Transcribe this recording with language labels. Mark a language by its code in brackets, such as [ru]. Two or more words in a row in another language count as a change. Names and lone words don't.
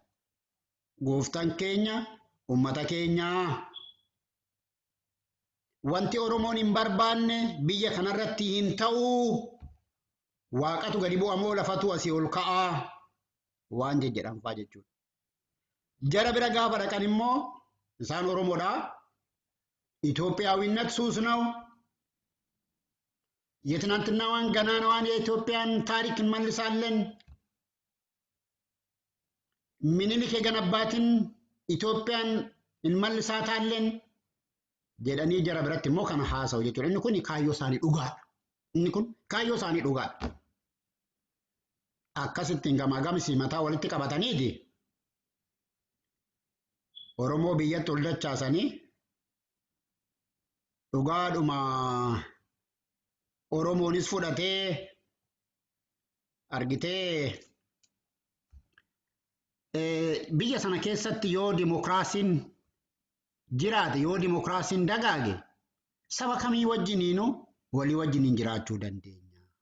[om] Gooftaan keenya ummata keenyaa wanti Oromoon hin barbaanne biyya kanarratti hin ta'u waaqatu gadi bu'amoo lafatu asii ol ka'aa waan jedhanfaa jechuudha. Jara bira gaafa dhaqan immoo isaan Oromoodhaa [am] ኢትዮጵያዊነት ሱስ ነው። የትናንትናዋን ገናናዋን የኢትዮጵያን ታሪክ እንመልሳለን። ምኒልክ የገነባትን ኢትዮጵያን እንመልሳታለን [om] jedhanii jara biratti immoo kana haasa'u jechuudha. Inni kun kaayyoo isaanii dhugaadha. Inni kun kaayyoo isaanii dhugaadha. Akkasittiin gamaagamsi mataa walitti qabataniiti Oromoo biyyatti ol dachaasanii dhugaadhuma Oromoonis fudhatee argitee biyya sana keessatti yoo dimokiraasiin jiraate yoo dimokiraasiin dagaage saba kamii wajjiniinuu walii wajjiniin jiraachuu dandeenya.